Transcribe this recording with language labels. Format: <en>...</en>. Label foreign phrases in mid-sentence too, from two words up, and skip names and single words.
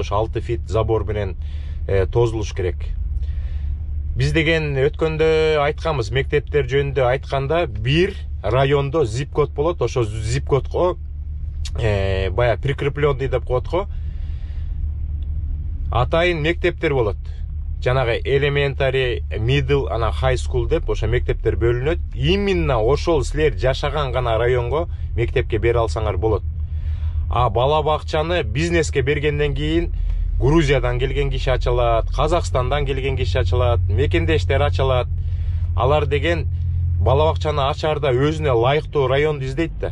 <ky>Ошо 6 фит забор менен тозулуш керек. Биз деген өткөндө айтканбыз, мектептер жөнүндө айтканда, бир райондо zip код болот. Ошо zip кодго бая прикрепленный деп коет го, атайын мектептер болот. Жанагы</ky> <en>elementary, middle,</en> <ky>ана</ky> <en>high school</en> <ky>деп ошо мектептер бөлүнөт. Именно ошол силер жашаган гана районго мектепке бере алсаңар болот. А бала бакчаны бизнеске бергенден кийин Грузиядан келген киши ачалат, Казакстандан келген киши ачалат, мекендештер ачалат. Алар деген бала бакчаны ачарда өзүнө ылайыктуу районду издейт да.</ky>